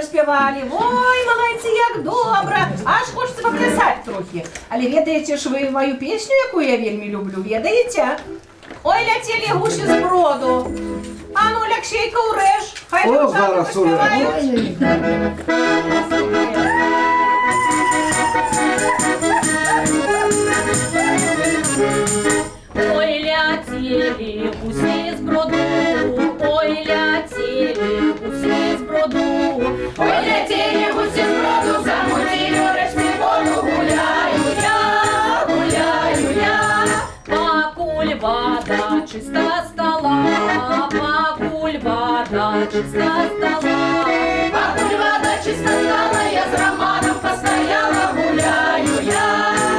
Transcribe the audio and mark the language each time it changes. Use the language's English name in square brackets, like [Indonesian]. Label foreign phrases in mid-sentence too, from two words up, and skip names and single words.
[Belarusian] заспявали. Ой, малайцы, як добра. Аж [Russian] хочется поплясать [Belarusian] трохи. Але ведаеце ж вы мою песню, якую я вельмі люблю, ведаеце? Ой, ляцелі гусі з броду. А ну, Алексейка, урэж. Хай О, дружаны зараз паспяваюць. Ой, ляцелі гусі з броду, ой, ляцелі гусі з броду, ой, ляцелі гусі з броду, [Ukrainian] замутілю решті воду, гуляю я, покуль вода чиста стала, покуль вода чиста стала, покуль вода чиста стала, я з Романом постояла, гуляю я.